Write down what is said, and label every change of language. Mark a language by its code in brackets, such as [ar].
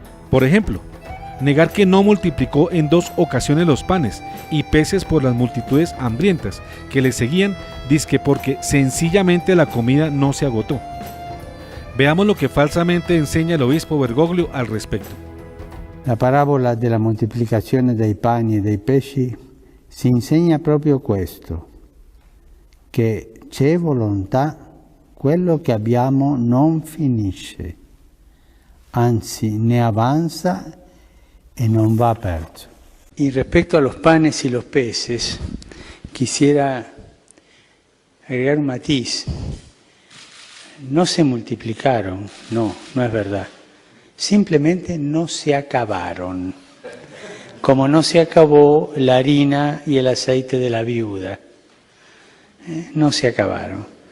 [es] Por ejemplo, negar que no multiplicó en 2 ocasiones los panes y peces por las multitudes hambrientas que le seguían, dizque porque sencillamente la comida no se agotó. Veamos lo que falsamente enseña el obispo Bergoglio al respecto. [it] La parábola della moltiplicazione dei pani e dei pesci si insegna proprio questo, che c'è volontà, quello che abbiamo non finisce, anzi ne avanza y no va perso. [es] Y respecto a los panes y los peces, quisiera agregar un matiz. No se multiplicaron, no es verdad. Simplemente no se acabaron, como no se acabó la harina y el aceite de la viuda. No se acabaron.